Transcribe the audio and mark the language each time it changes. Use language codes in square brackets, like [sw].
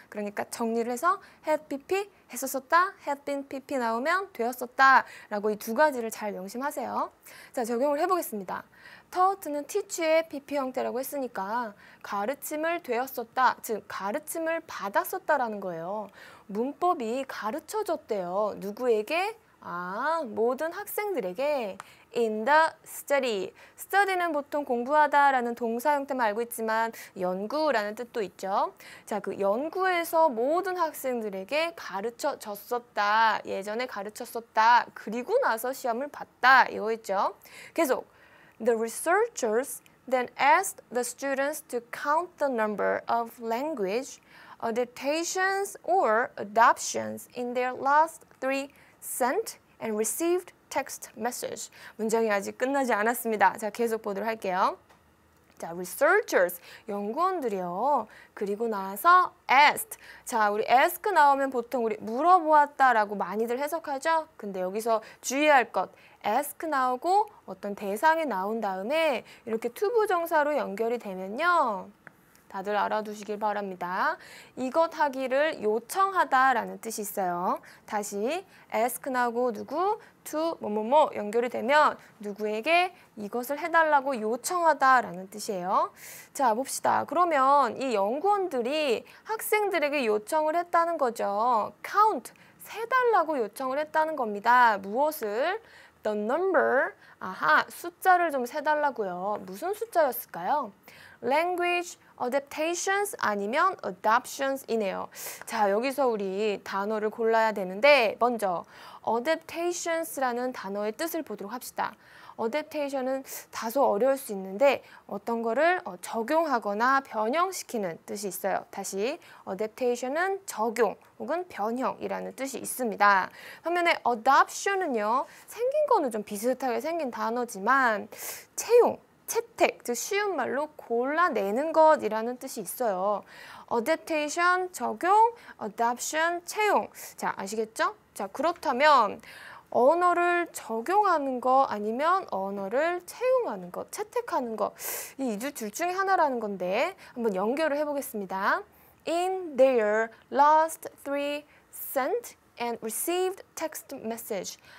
[ko] 그러니까 정리를 해서 had pp 했었었다, had been pp 나오면 되었었다라고 이 두 가지를 잘 명심하세요. 자, 적용을 해보겠습니다. taught는 teach의 pp 형태라고 했으니까 가르침을 되었었다, 즉 가르침을 받았었다라는 거예요. 문법이 가르쳐졌대요. 누구에게? 모든 학생들에게 [en] in the study. [ko] study는 보통 공부하다라는 동사 형태만 알고 있지만 연구라는 뜻도 있죠. 자, 그 연구에서 모든 학생들에게 가르쳐졌었다. 예전에 가르쳤었다. 그리고 나서 시험을 봤다. 이거였죠. 계속. [en] The researchers then asked the students to count the number of language adaptations or adoptions in their last 3 sent and received text message. [ko] 문장이 아직 끝나지 않았습니다. 자, 계속 보도록 할게요. 자, researchers, 연구원들이요. 그리고 나서 asked. 자, 우리 ask 나오면 보통 우리 물어보았다라고 많이들 해석하죠? 근데 여기서 주의할 것, ask 나오고 어떤 대상이 나온 다음에 이렇게 투부정사로 연결이 되면요. 다들 알아두시길 바랍니다. 이것 하기를 요청하다라는 뜻이 있어요. 다시 ask 나오고 누구, to 뭐뭐뭐 연결이 되면 누구에게 이것을 해달라고 요청하다라는 뜻이에요. 자, 봅시다. 그러면 이 연구원들이 학생들에게 요청을 했다는 거죠. count, 세달라고 요청을 했다는 겁니다. 무엇을? [en] the number. [ko] 아하, 숫자를 좀 세달라고요. 무슨 숫자였을까요? [en] language adaptations [ko] 아니면 adoptions이네요. 자, 여기서 우리 단어를 골라야 되는데 먼저 adaptations라는 단어의 뜻을 보도록 합시다. adaptation은 다소 어려울 수 있는데 어떤 거를 적용하거나 변형시키는 뜻이 있어요. 다시 adaptation은 적용 혹은 변형이라는 뜻이 있습니다. 반면에 adoption은요. 생긴 거는 좀 비슷하게 생긴 단어지만 채용, 채택, 즉 쉬운 말로 골라내는 것이라는 뜻이 있어요. adaptation, 적용, adoption, 채용. 자, 아시겠죠? 자, 그렇다면 언어를 적용하는 거 아니면 언어를 채용하는 것, 채택하는 것. 이 둘 중에 하나라는 건데 한번 연결을 해보겠습니다. [en] In their last 3 sent and received text message.